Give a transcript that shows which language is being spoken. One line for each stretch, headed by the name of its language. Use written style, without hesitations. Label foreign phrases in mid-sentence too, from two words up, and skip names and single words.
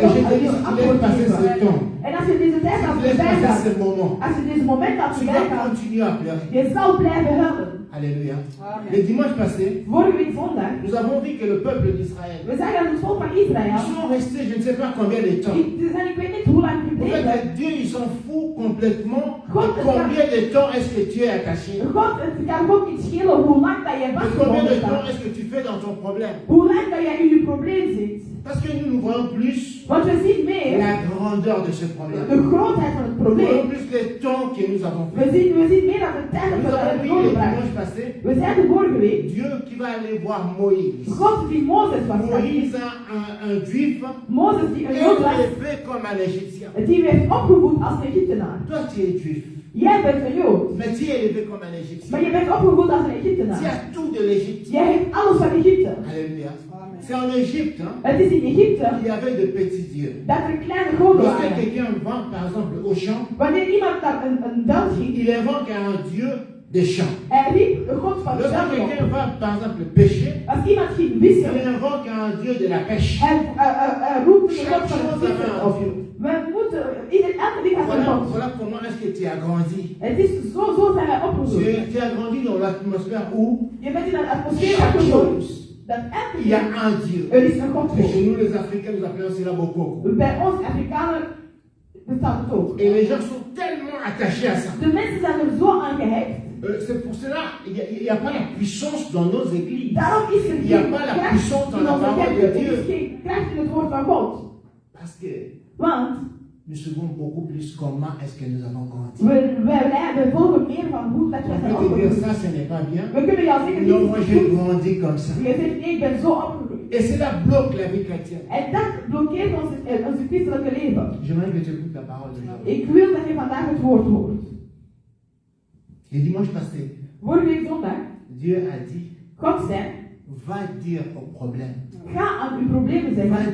French: Et je
Dutch: God
French: te dis, je si tu laisses
Dutch: antwoord
French: passer ce
Dutch: geeft.
French: temps,
Dutch: En als je deze tijd
French: si
Dutch: laat
French: tu laisses
Dutch: voorbij
French: passer
Dutch: gaat,
French: ce moment,
Dutch: als je deze moment laat
French: tu
Dutch: voorbij
French: vas
Dutch: gaan,
French: continuer à pleurer.
Dutch: je zal blijven huilen.
French: Alléluia. Amen. Le dimanche passé,
Dutch: Vorige week zondag,
French: nous avons vu que le peuple d'Israël,
Dutch: we zagen dat het volk van
French: ils
Dutch: Israël,
French: sont restés je ne sais pas combien de temps.
Dutch: ze zijn ik weet niet hoe lang
French: En
Dutch: gebleven.
French: fait, Dieu, il s'en fout complètement de
Dutch: God,
French: combien de temps est-ce que tu es attaché.
Dutch: God, het kan God niet schelen hoe lang dat je
French: De combien de
Dutch: vastgebonden
French: temps
Dutch: staat.
French: est-ce que tu fais dans ton problème.
Dutch: Hoe lang dat jij in je probleem zit.
French: Parce que nous voyons plus
Dutch: Want we zien meer
French: la grandeur de ce problème.
Dutch: de grootheid van het
French: Nous voyons
Dutch: probleem.
French: plus les temps que nous avons
Dutch: We
French: fait.
Dutch: zien meer dan de tijd dat
French: Nous
Dutch: we
French: avons
Dutch: het
French: vu le
Dutch: nodig
French: dimanche passé,
Dutch: We zeiden vorige week,
French: Dieu qui va aller voir Moïse.
Dutch: God die Mozes was.
French: Moïse, un juif,
Dutch: Mozes die een Jood was,
French: élevé comme un Égyptien.
Dutch: die werd opgevoed als een Egyptenaar.
French: Toi, tu es juif,
Dutch: Jij bent een Jood,
French: mais tu es élevé comme un
Dutch: maar
French: Égyptien.
Dutch: je bent opgevoed als een
French: Tu
Dutch: Egyptenaar.
French: as tout de l'Égypte.
Dutch: Jij hebt alles van Egypte.
French: Alléluia. Amen. C'est en Égypte hein,
Dutch: Het is in Egypte
French: qu'il y avait de petits dieux.
Dutch: dat er kleine goden
French: Lorsque
Dutch: waren.
French: quelqu'un va, par exemple, au champ,
Dutch: Wanneer iemand naar een veld ging,
French: il invoque un dieu des champs.
Dutch: hij riep de God van de
French: Lorsque
Dutch: veld op.
French: quelqu'un va, par exemple, pêcher,
Dutch: Als iemand ging vissen,
French: il invoque un dieu de la pêche.
Dutch: hij roept de God van het vissen op. We moeten, elke ding had een
French: Voilà,
Dutch: God.
French: voilà comment est-ce que tu as grandi.
Dutch: Het is zo zijn wij opgevoed.
French: Tu as grandi dans l'atmosphère où
Dutch: Je bent in een atmosfeer
French: chaque
Dutch: opgevoed.
French: chose,
Dutch: Dat elke
French: il y a
Dutch: ding
French: un Dieu.
Dutch: er is een God
French: Et
Dutch: voor.
French: chez nous, les Africains, nous appelons cela Bokoko.
Dutch: Bij ons Afrikanen bestaat het ook.
French: Et les gens sont tellement attachés à ça.
Dutch: De mensen zijn er zo aan gehecht.
French: C'est pour cela qu'il n'y a pas la puissance dans nos églises.
Dutch: Daarom is er
French: Il n'y a
Dutch: geen
French: pas la
Dutch: kracht
French: puissance dans
Dutch: in
French: la
Dutch: onze
French: parole de
Dutch: kerk. Er
French: Dieu.
Dutch: is geen kracht in het woord van God.
French: Parce que
Dutch: Want
French: nous savons beaucoup plus comment est-ce que nous avons grandi.
Dutch: we volgen meer van hoe dat wij zijn
French: On peut te dire
Dutch: opgevoed.
French: ça, ce n'est pas bien.
Dutch: We kunnen jou zeggen,
French: Non,
Dutch: dit
French: moi
Dutch: is
French: j'ai
Dutch: goed.
French: grandi comme ça.
Dutch: Je zegt, nee, ik ben zo opgegroeid.
French: Et cela bloque la vie chrétienne.
Dutch: En dat blokkeert onze christelijke leven.
French: J'aimerais que tu écoutes la parole de Dieu.
Dutch: Ik wil dat je vandaag het woord hoort.
French: Le dimanche passé,
Dutch: Vorige week zondag,
French: Dieu a dit,
Dutch: God zei,
French: va dire au problème,
Dutch: ga aan uw problemen
French: va
Dutch: zeggen.